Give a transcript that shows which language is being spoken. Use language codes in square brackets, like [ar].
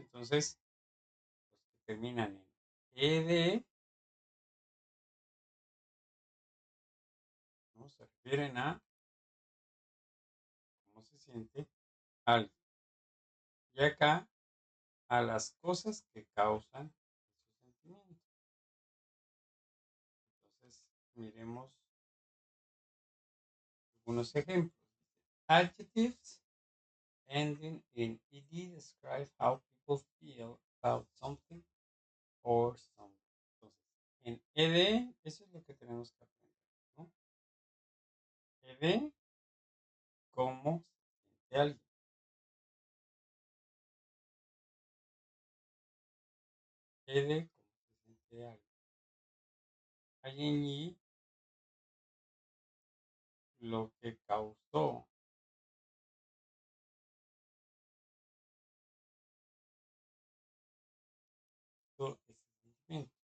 [es] Entonces, los que terminan en ed, ¿no? Se refieren a cómo se siente alguien. Y acá a las cosas que causan esos sentimientos. Entonces, miremos algunos ejemplos. [en] Adjectives ending in ed describe how people feel about something or someone. [es] Entonces, en ed, eso es lo que tenemos que aprender, ¿no? Ed, cómo se siente alguien. Ed, cómo se siente alguien. Ing, lo que causó todo ese sentimiento.